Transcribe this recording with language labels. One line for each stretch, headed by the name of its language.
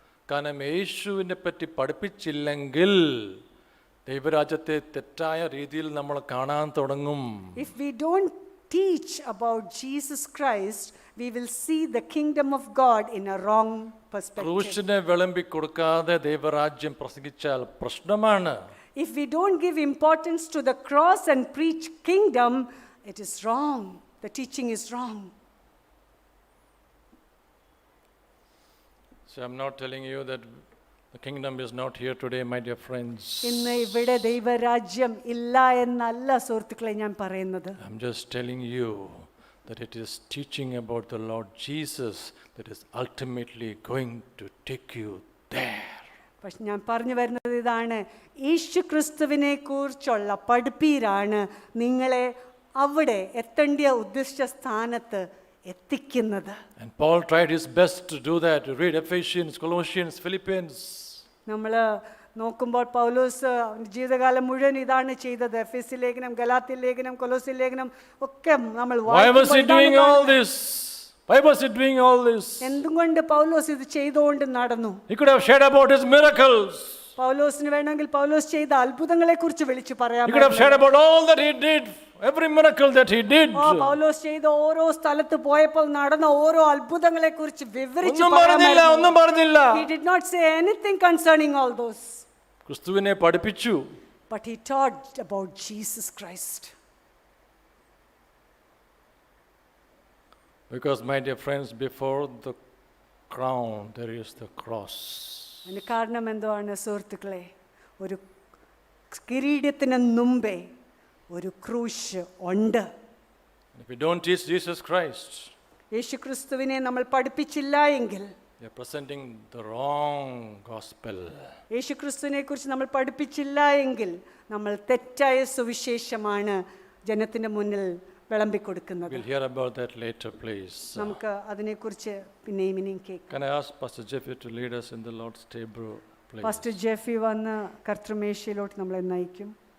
Malayalam: കാരണം യേശുവിനെ പറ്റി പഠിപ്പിച്ചില്ലെങ്കിൽ ദൈവരാജ്യത്തെ തെറ്റായ രീതിയിൽ നമ്മൾ കാണാൻ തുടങ്ങും.
English: If we don't teach about Jesus Christ, we will see the kingdom of God in a wrong perspective.
Malayalam: ക്രൂശിനെ വിളമ്പി കൊടുക്കാതെ ദൈവരാജ്യം പ്രസംഗിച്ചാൽ പ്രശ്നമാണ്.
English: If we don't give importance to the cross and preach kingdom, it is wrong. The teaching is wrong. So I'm not telling you that the kingdom is not here today, my dear friends.
Malayalam: ഇന്ന് ഇവിടെ ദൈവരാജ്യം ഇല്ല എന്നല്ല സുഹൃത്തുക്കളെ ഞാൻ പറയുന്നത്.
English: I'm just telling you that it is teaching about the Lord Jesus that is ultimately going to take you there.
Malayalam: പക്ഷെ ഞാൻ പറഞ്ഞു വരുന്നത് ഇതാണ്, യേശു ക്രിസ്തുവിനെ കുറിച്ചുള്ള പഠിപ്പീരാണ് നിങ്ങളെ അവിടെ എത്തേണ്ട ഉദ്ദിഷ്ട സ്ഥാനത്ത് എത്തിക്കുന്നത്.
English: And Paul tried his best to do that. Read Ephesians, Colossians, Philippians.
Malayalam: നമ്മൾ നോക്കുമ്പോൾ പൗലോസ് ജീവിതകാലം മുഴുവൻ ഇതാണ് ചെയ്തത്. എഫെസ്യ ലേഖനം, ഗലാത്യ ലേഖനം, കൊലോസ്യ ലേഖനം ഒക്കെ നമ്മൾ
English: Why was he doing all this? Why was he doing all this?
Malayalam: എന്തുകൊണ്ട് പൗലോസ് ഇത് ചെയ്തുകൊണ്ട് നടന്നു?
English: He could have shared about his miracles.
Malayalam: പൗലോസിന് വേണമെങ്കിൽ പൗലോസ് ചെയ്ത അത്ഭുതങ്ങളെ കുറിച്ച് വിളിച്ചു പറയാം.
English: He could have shared about all that he did, every miracle that he did.
Malayalam: പൗലോസ് ചെയ്ത ഓരോ സ്ഥലത്ത് പോയപ്പോൾ നടന്ന ഓരോ അത്ഭുതങ്ങളെ കുറിച്ച് വിവരിച്ചു ഒന്നും പറഞ്ഞില്ല.
English: He did not say anything concerning all those.
Malayalam: ക്രിസ്തുവിനെ പഠിപ്പിച്ചു.
English: But he taught about Jesus Christ. Because my dear friends, before the crown there is the cross.
Malayalam: അതിന് കാരണം എന്താണ് സുഹൃത്തുക്കളെ? ഒരു കിരീടത്തിന് മുമ്പേ ഒരു ക്രൂശ് ഉണ്ട്.
English: If we don't teach Jesus Christ,
Malayalam: യേശുക്രിസ്തുവിനെ നമ്മൾ പഠിപ്പിച്ചില്ല എങ്കിൽ
English: we are presenting the wrong gospel.
Malayalam: യേശുക്രിസ്തുവിനെ കുറിച്ച് നമ്മൾ പഠിപ്പിച്ചില്ല എങ്കിൽ നമ്മൾ തെറ്റായ സുവിശേഷമാണ് ജനത്തിന്റെ മുന്നിൽ വിളമ്പിക്കൊടുക്കുന്നത്.
English: We'll hear about that later, please.
Malayalam: നമുക്ക് അതിനെക്കുറിച്ച് പിന്നെയും ഇനിയും കേൾക്കാം.
English: Can I ask Pastor Jeffy to lead us in the Lord's table, please?
Malayalam: Pastor Jeffy വന്ന് കർത്തൃമേശയിലോട്ട് നമ്മളെ നയിക്കും.